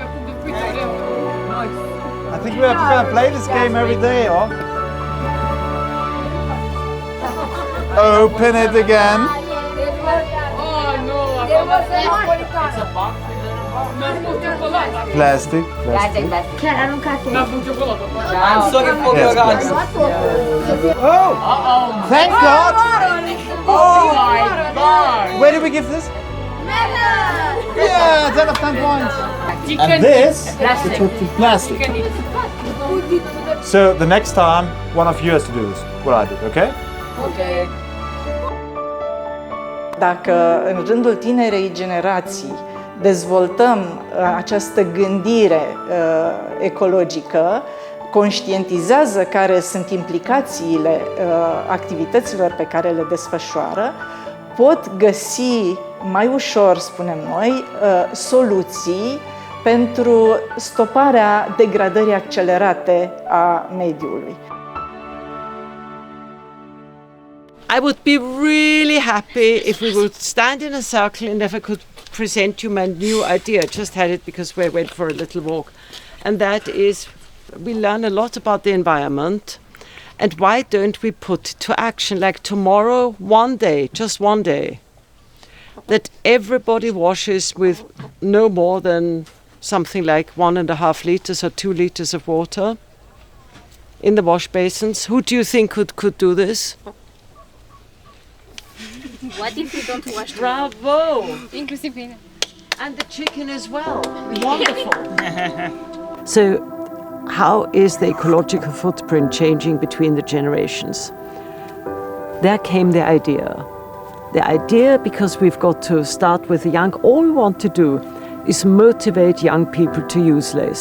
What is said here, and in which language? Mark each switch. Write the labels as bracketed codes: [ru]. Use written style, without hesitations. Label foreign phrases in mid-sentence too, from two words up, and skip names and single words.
[en] I think we're going to play this game every day, or? Open it again. Plastic. [ro] Chiar aruncate. [en] I'm sorry for your guys. Oh! Thank God! Oh my god! Where did we give this? Yeah, 10 of 10 points. And this Plastic. is plastic. So the next time, one of you has to do this. What I did, okay? Okay. [ro] Dacă în rândul tinerei generații dezvoltăm această gândire ecologică, conștientizează care sunt implicațiile activităților pe care le desfășoară, pot găsi mai ușor, spunem noi, soluții pentru stoparea degradării accelerate a mediului. [en] I would be really happy if we would stand in a circle and if I could present you my new idea. I just had it because we went for a little walk. And that is, we learn a lot about the environment. And why don't we put to action, like tomorrow, one day, just one day, that everybody washes with no more than something like 1.5 liters or 2 liters of water in the wash basins. Who do you think could do this? What if you don't wash? Bravo! [ro] Inclusiv mine. [en] And the chicken as well. Wonderful. So, how is the ecological footprint changing between the generations? There came the idea. The idea, because we've got to start with the young, all we want to do is motivate young people to use less.